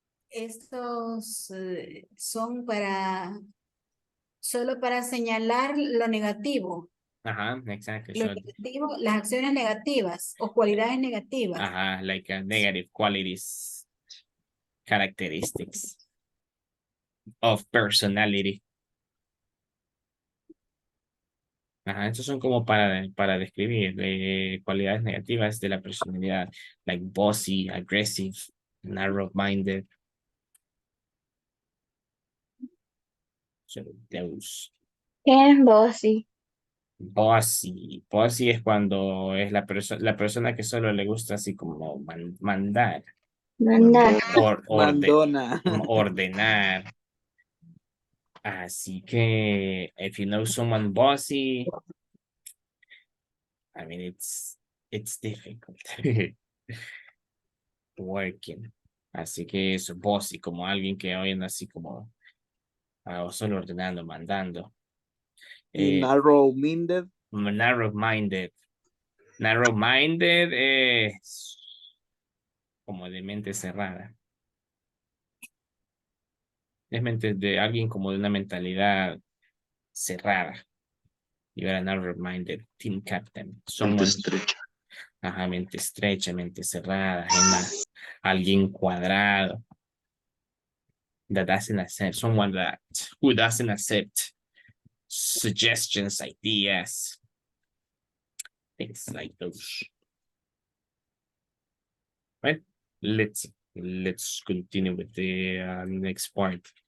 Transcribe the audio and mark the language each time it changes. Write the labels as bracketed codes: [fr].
[es] Estos son solo para señalar lo negativo. [en] Exactly. [es] Lo negativo, las acciones negativas o cualidades negativas. [en] Like negative qualities, characteristics of personality. [es] Estos son como para describir cualidades negativas de la personalidad, [en] like bossy, aggressive, narrow-minded. So those. [es] ¿Qué es bossy? [en] Bossy. [es] Bossy es cuando es la persona que solo le gusta así como mandar. Mandar. Mandona. Ordenar. Así que, [en] if you know someone bossy, I mean, it's difficult. Working. [es] Así que es bossy, como alguien que oyen así como solo ordenando, mandando. [en] Narrow-minded. [es] Narrow-minded. Narrow-minded es como de mente cerrada. Es mente de alguien como de una mentalidad cerrada. [en] You are a narrow-minded team captain. [es] Mente estrecha. Ajá, mente estrecha, mente cerrada, alguien cuadrado. [en] That doesn't accept, someone who doesn't accept suggestions, ideas, things like those. Right? Let's continue with the next part.